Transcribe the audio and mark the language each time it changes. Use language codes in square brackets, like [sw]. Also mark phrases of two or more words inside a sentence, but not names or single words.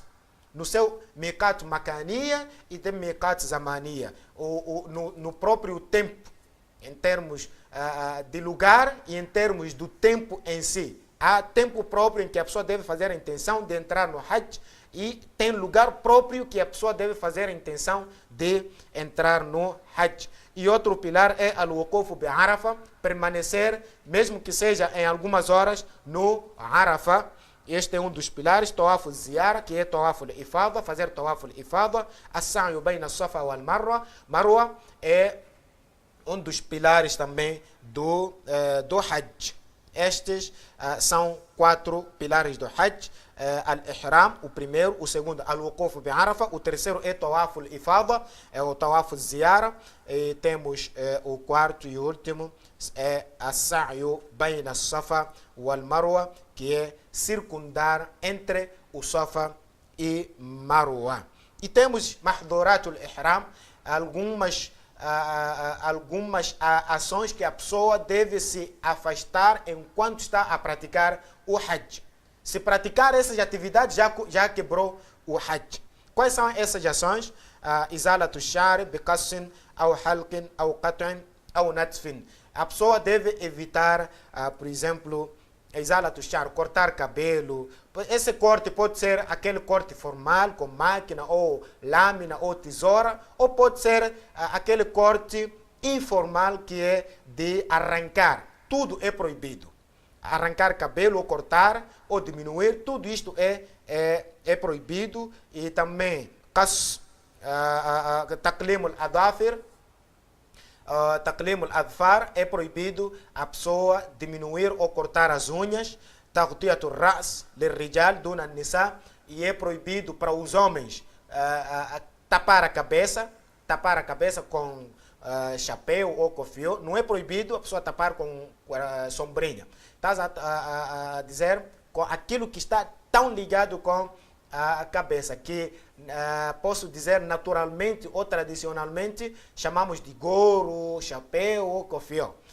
[pt] No seu [ar] ميقات مكانية [pt] e tem [ar] ميقات زمانية, [pt] no próprio tempo, em termos de lugar e em termos do tempo em si. Há tempo próprio em que a pessoa deve fazer a intenção de entrar no Hajj e tem lugar próprio que a pessoa deve fazer a intenção de entrar no Hajj. E outro pilar é [ar] الوقوف بعرفة, [pt] permanecer, mesmo que seja em algumas horas, no Arafa. Este é um dos pilares. [ar] طواف زيارة, [pt] que é [ar] طواف الإفاضة, [pt] fazer [ar] طواف الإفاضة. السعي بين الصفا والمروة [pt] é um dos pilares também do Hajj. Estes são 4 pilares do Hajj. Al-Ihram, o primeiro. O segundo, [ar] الوقوف بعرفة. [pt] O terceiro é [ar] طواف الإفاضة, [pt] é o [ar] طواف الزيارة. [pt] E temos o quarto e último, é [ar] السعي بين الصفا والمروة, [pt] que é circundar entre o Safa e Marwa. E temos [ar] محظورات الإحرام, [pt] algumas ações que a pessoa deve se afastar enquanto está a praticar o Hajj. Se praticar essas atividades, já quebrou o Hajj. Quais são essas ações? [ar] إزالة الشعر، بقص, [pt] ou halqin, ou qat'in, ou natfin. A pessoa deve evitar, por exemplo, [ar] إزالة الشعر, [pt] cortar cabelo. Esse corte pode ser aquele corte formal, com máquina, ou lâmina, ou tesoura, ou pode ser aquele corte informal, que é de arrancar. Tudo é proibido. Arrancar cabelo, ou cortar, ou diminuir, tudo isto é proibido. E também [ar] تقليم الأظافر، تقليم الأظفار, [pt] é proibido a pessoa diminuir ou cortar as unhas. [ar] تغطية الرأس للرجال دون النساء, [pt] e é proibido para os homens tapar a cabeça com chapéu ou cofio. Não é proibido a pessoa tapar com sombrinha. Estás a dizer com aquilo que está tão ligado com a cabeça, que posso dizer naturalmente ou tradicionalmente chamamos de gorro, chapéu ou cofio.